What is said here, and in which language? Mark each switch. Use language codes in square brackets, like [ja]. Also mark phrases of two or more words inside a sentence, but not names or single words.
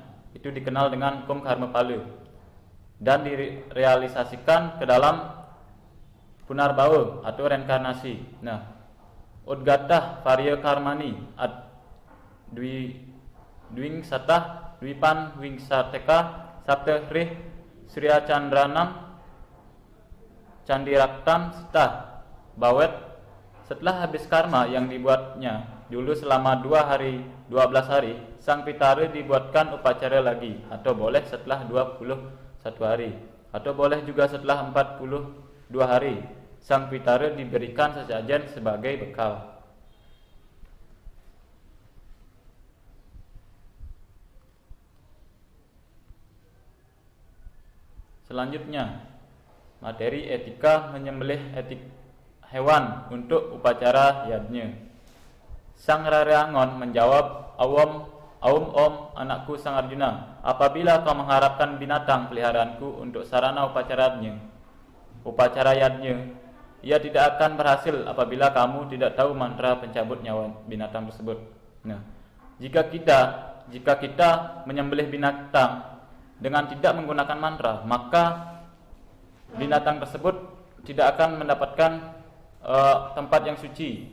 [id] Itu dikenal dengan hukum karma pala dan direalisasikan ke dalam punarbawa atau reinkarnasi. Nah, [sa] Udgatah Varya Karmani Dwing Satah Dwipan Wing Sateka Sabta Hrih Surya Chandranam Candiraktam Sitah Bawet. [id] Setelah habis karma yang dibuatnya dulu selama 12 hari, sang pitara dibuatkan upacara lagi, atau boleh setelah 21 hari, atau boleh juga setelah 42 hari. Sang pitara diberikan sesajen sebagai bekal. Selanjutnya, materi etika menyembelih hewan untuk upacara yadnya. Sang Raryangon menjawab, Awam Om, anakku Sang Arjuna, apabila kau mengharapkan binatang peliharaanku untuk sarana upacaranya, ia tidak akan berhasil apabila kamu tidak tahu mantra pencabut nyawa binatang tersebut. Nah, jika kita menyembelih binatang dengan tidak menggunakan mantra, maka binatang tersebut tidak akan mendapatkan tempat yang suci.